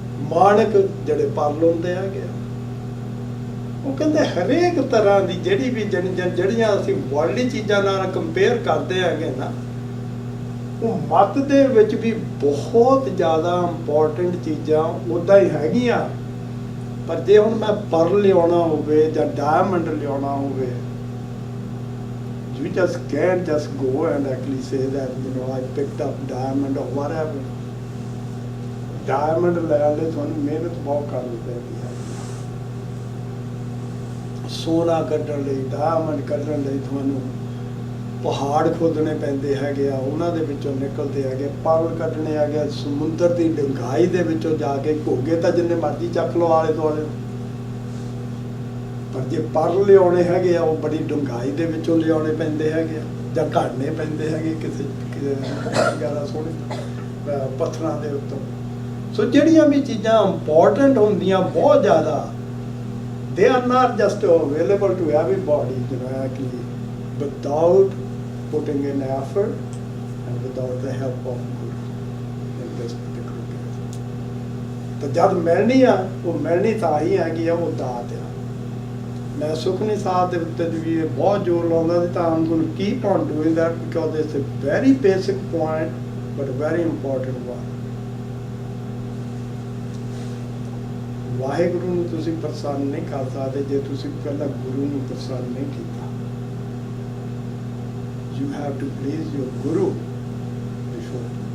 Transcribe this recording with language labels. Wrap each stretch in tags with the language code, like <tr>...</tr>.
<pa>ਮਾਣਕ ਜਿਹੜੇ ਪਰਲ ਹੁੰਦੇ ਹੈਗੇ, ਉਹ ਕਹਿੰਦੇ ਹਰੇਕ ਤਰ੍ਹਾਂ ਦੀ ਜਿਹੜੀ ਵੀ ਜਿਹੜੀਆਂ ਅਸੀਂ ਵਰਲਡਲੀ ਚੀਜ਼ਾਂ ਨਾਲ ਕੰਪੇਅਰ ਕਰਦੇ ਹੈਗੇ ਨਾ, ਉਹ ਮੱਤ ਦੇ ਵਿੱਚ ਵੀ ਬਹੁਤ ਜ਼ਿਆਦਾ ਇੰਪੋਰਟੈਂਟ ਚੀਜ਼ਾਂ ਉੱਦਾਂ ਹੀ ਹੈਗੀਆਂ। ਪਰ ਜੇ ਹੁਣ ਮੈਂ ਪਰਲ ਲਿਆਉਣਾ ਹੋਵੇ ਜਾਂ ਡਾਇਮੰਡ ਲਿਆਉਣਾ ਹੋਵੇ,</pa> <en>you just can't just go and actually say that, you know, I picked up diamond or whatever.</en> <pa>Diamond ਲੈਣ ਲਈ ਤੁਹਾਨੂੰ ਮਿਹਨਤ ਬਹੁਤ ਕਰਨੀ ਪੈਂਦੀ ਹੈ। ਸੋਨਾ ਕੱਢਣ ਲਈ, ਡਾਇਮੰਡ ਕੱਢਣ ਲਈ ਤੁਹਾਨੂੰ ਪਹਾੜ ਖੋਦਣੇ ਪੈਂਦੇ ਹੈਗੇ ਆ, ਉਹਨਾਂ ਦੇ ਵਿੱਚੋਂ ਨਿਕਲਦੇ ਹੈਗੇ। ਪਰਲ ਕੱਢਣੇ ਹੈਗੇ ਸਮੁੰਦਰ ਦੀ ਡੂੰਘਾਈ ਦੇ ਵਿੱਚੋਂ ਜਾ ਕੇ। ਘੋਗੇ ਤਾਂ ਜਿੰਨੇ ਮਰਜ਼ੀ ਚੱਕ ਲਓ ਆਲੇ ਦੁਆਲੇ, ਪਰ ਜੇ ਪਰਲ ਲਿਆਉਣੇ ਹੈਗੇ ਆ ਉਹ ਬੜੀ ਡੂੰਘਾਈ ਦੇ ਵਿੱਚੋਂ ਲਿਆਉਣੇ ਪੈਂਦੇ ਹੈਗੇ ਆ, ਜਾਂ ਘੜਨੇ ਪੈਂਦੇ ਹੈਗੇ ਕਿਸੇ ਵਗੈਰਾ ਸੋਹਣੇ ਪੱਥਰਾਂ ਦੇ ਉੱਤੋਂ। ਸੋ ਜਿਹੜੀਆਂ ਵੀ ਚੀਜ਼ਾਂ ਇੰਪੋਰਟੈਂਟ ਹੁੰਦੀਆਂ ਬਹੁਤ ਜ਼ਿਆਦਾ,</pa> <en>they are not just available to everybody, you know, actually, without putting in effort and without the help of Guru in this particular case.</en> <pa>ਤਾਂ ਜਦ ਮਿਲਣੀ ਆ, ਉਹ ਮਿਲਣੀ ਤਾਂ ਹੀ ਹੈਗੀ ਆ, ਉਹ ਦਾਤ ਆ। ਮੈਂ ਸੁਖਮਨੀ ਸਾਹਿਬ ਦੇ ਉੱਤੇ ਵੀ ਇਹ ਬਹੁਤ ਜ਼ੋਰ ਲਾਉਂਦਾ ਸੀ, ਤਾਂ</pa> <en>I'm going to keep on doing that because it's a very basic point but a very important one.</en> <pa>Waheguru ਨੂੰ ਤੁਸੀਂ ਪ੍ਰਸੰਨ ਨਹੀਂ ਕਰ ਸਕਦੇ ਜੇ ਤੁਸੀਂ ਪਹਿਲਾਂ ਗੁਰੂ ਨੂੰ ਪ੍ਰਸੰਨ ਨਹੀਂ ਕੀਤਾ।</pa> <en>You have to please your Guru before.</en>